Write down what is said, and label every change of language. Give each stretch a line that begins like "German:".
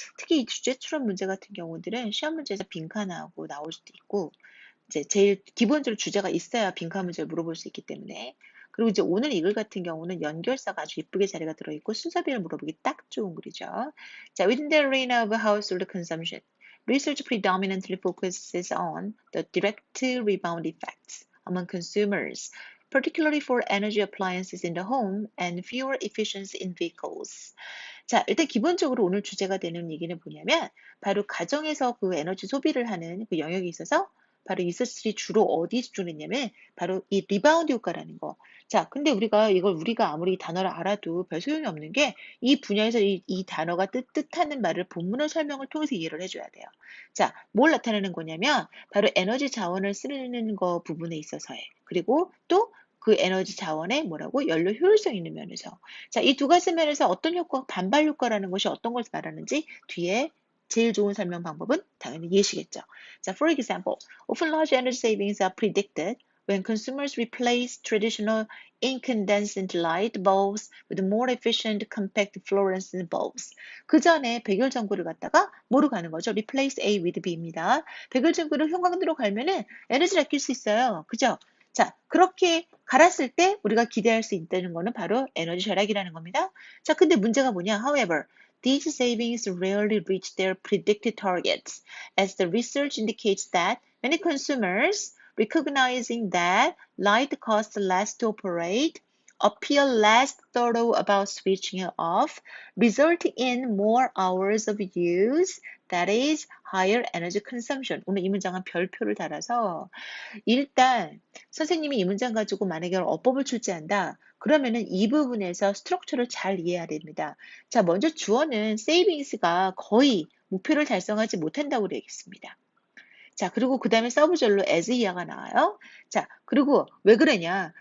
Korean: 특히 이 주제 추론 문제 같은 경우들은 시험 문제에서 빈칸하고 나올 수도 있고, 이제 제일 기본적으로 주제가 있어야 빈칸 문제를 물어볼 수 있기 때문에. 그리고 이제 오늘 이 글 같은 경우는 연결사가 아주 이쁘게 자리가 들어있고 순서별로 물어보기 딱 좋은 글이죠. 자,
English: within the arena of household consumption, research predominantly focuses on the direct rebound effects among consumers, particularly for energy appliances in the home and fuel efficiency in vehicles.
Korean: 자, 일단 기본적으로 오늘 주제가 되는 얘기는 뭐냐면 바로 가정에서 그 에너지 소비를 하는 그 영역에 있어서 바로 리서치들이 주로 어디에 집중했냐면 바로 이 리바운드 효과라는 거. 자, 근데 우리가 아무리 이 단어를 알아도 별 소용이 없는 게 이 분야에서 이 단어가 뜻하는 말을 본문의 설명을 통해서 이해를 해줘야 돼요. 자, 뭘 나타내는 거냐면 바로 에너지 자원을 쓰는 거 부분에 있어서의 그리고 또 그 에너지 자원의 뭐라고 연료 효율성 있는 면에서 자, 이 두 가지 면에서 어떤 효과, 반발 효과라는 것이 어떤 것을 말하는지 뒤에 제일 좋은 설명 방법은 당연히 예시겠죠. 자,
English: for example, often large energy savings are predicted when consumers replace traditional incandescent light bulbs with more efficient compact fluorescent bulbs.
Korean: 그 전에 백열전구를 갖다가 뭐로 가는 거죠?
English: replace A with B입니다.
Korean: 백열전구를 형광등으로 갈면은 에너지를 아낄 수 있어요. 그죠? 자, 그렇게 갈았을 때 우리가 기대할 수 있다는 거는 바로 에너지 절약이라는 겁니다. 자, 근데 문제가 뭐냐?
English: However, these savings rarely reach their predicted targets, as the research indicates that many consumers, recognizing that light costs less to operate, appear less thorough about switching it off, resulting in more hours of use, that is, higher energy consumption.
Korean: 오늘 이 문장은 별표를 달아서 일단 선생님이 이 문장 가지고 만약에 어법을 출제한다. 그러면은 이 부분에서 스트럭처를 잘 이해해야 됩니다. 자, 먼저 주어는 세이빙스가 거의 목표를 달성하지 못한다고 되겠습니다. 자, 그리고 그 다음에 서브절로 as 이하가 나와요. 자, 그리고 왜 그러냐?